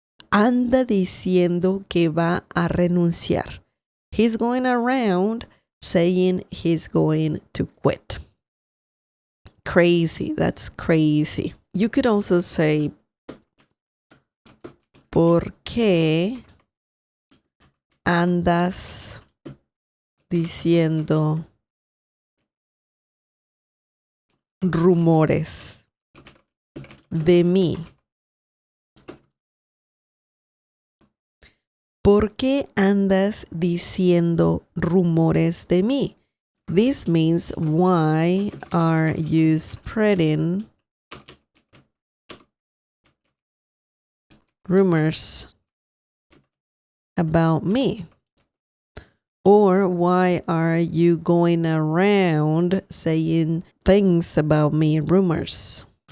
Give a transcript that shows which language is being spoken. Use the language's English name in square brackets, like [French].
[Spanish] Anda diciendo que va a renunciar. [English] He's going around saying he's going to quit. Crazy. That's crazy. You could also say, [Spanish] ¿por qué andas diciendo rumores de mí? ¿Por qué andas diciendo rumores de mí? [English] This means, why are you spreading rumors about me? Or why are you going around saying things about me, rumors?